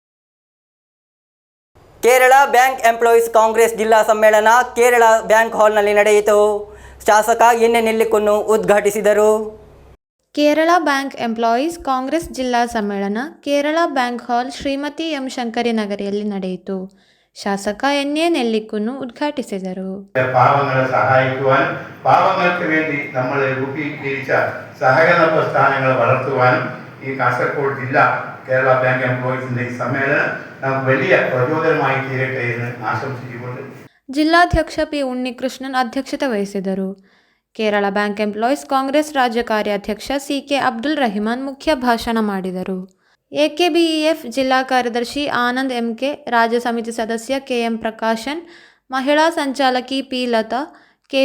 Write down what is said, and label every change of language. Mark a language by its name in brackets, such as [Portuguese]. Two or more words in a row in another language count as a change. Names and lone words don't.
[Kannada] ಕೇರಳ ಬ್ಯಾಂಕ್ ಎಂಪ್ಲಾಯೀಸ್ ಕಾಂಗ್ರೆಸ್ ಜಿಲ್ಲಾ ಸಮ್ಮೇಳನ ಕೇರಳ ಬ್ಯಾಂಕ್ ಹಾಲ್ನಲ್ಲಿ ನಡೆಯಿತು. ಶಾಸಕ NN ನೆಲ್ಲಿಕುನ್ನು ಉದ್ಘಾಟಿಸಿದರು. ಕೇರಳ ಬ್ಯಾಂಕ್ ಎಂಪ್ಲಾಯೀಸ್ ಕಾಂಗ್ರೆಸ್ ಜಿಲ್ಲಾ ಸಮ್ಮೇಳನ ಕೇರಳ ಬ್ಯಾಂಕ್ ಹಾಲ್ ಶ್ರೀಮತಿ എം ശങ്കരി നഗരിಯಲ್ಲಿ ನಡೆಯಿತು. ಶಾಸಕ എൻ.എ. നെല്ലിക്കുന്ന് ഉദ്ഘാಟಿಸಿದರು. [Malayalam] പാവങ്ങളെ സഹായിക്കുവാൻ, പാവങ്ങൾക്ക് വേണ്ടി നമ്മൾ രൂപീകരിച്ച സഹകരണ പ്രസ്ഥാനങ്ങൾ വളർത്തുവാനും ഈ കാസർഗോഡ് ജില്ല കേരള ബാങ്ക് എംപ്ലോയീസിന്റെ ഈ സമ്മേളനം നമുക്ക് വലിയ പ്രചോദനമായി തീരട്ടെ എന്ന് ആശംസിച്ചുകൊണ്ട് [Kannada] ಜಿಲ್ಲಾಧ್ಯಕ್ಷ ಪಿ ಉನ್ನಿಕೃಷ್ಣನ್ ಅಧ್ಯಕ್ಷತೆ ವಹಿಸಿದರು. ಕೇರಳ ಬ್ಯಾಂಕ್ ಎಂಪ್ಲಾಯೀಸ್ ಕಾಂಗ್ರೆಸ್ ರಾಜ್ಯ ಕಾರ್ಯಾಧ್ಯಕ್ಷ ಸಿ.ಕೆ. ಅಬ್ದುಲ್ ರಹಿಮಾನ್ ಮುಖ್ಯ ಭಾಷಣ ಮಾಡಿದರು. ಎಕೆಬಿಇಎಫ್ ಜಿಲ್ಲಾ ಕಾರ್ಯದರ್ಶಿ ಆನಂದ್ ಎಂ.ಕೆ, ರಾಜ್ಯ ಸಮಿತಿ ಸದಸ್ಯ ಕೆ.ಎಂ. ಪ್ರಕಾಶನ್, ಮಹಿಳಾ ಸಂಚಾಲಕಿ ಪಿ. ಲತಾ, ಕೆ.